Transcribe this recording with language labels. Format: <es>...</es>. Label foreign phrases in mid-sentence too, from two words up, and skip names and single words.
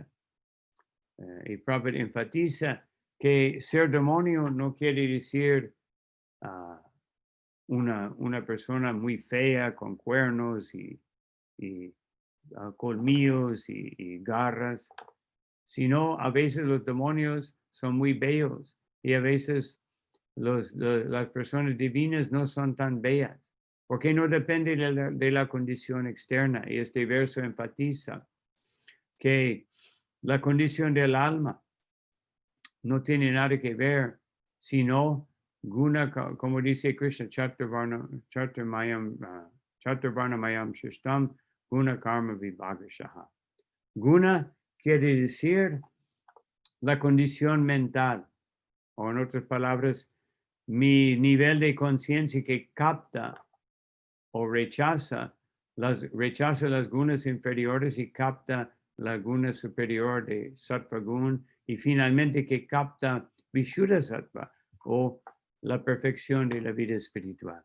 <es>Y Prabhupada enfatiza que ser demonio no quiere decir una persona muy fea con cuernos y colmillos y garras, sino a veces los demonios son muy bellos y a veces las personas divinas no son tan bellas, porque no depende de la condición externa. Y este verso enfatiza que la condición del alma no tiene nada que ver, sino guna, como dice Krishna,</es> <sa>चातुर्वर्णमयम् शिष्टम्, गुण कर्म विभागशः.</sa> <es>Guna quiere decir la condición mental, o en otras palabras, mi nivel de conciencia que capta o rechaza las gunas inferiores y capta la guna superior de</es> <sa>सत्त्व गुण,</sa> <es>y finalmente que capta</es> <sa>विशुद्ध सत्त्व,</sa> <es>o la perfección de la vida espiritual.</es>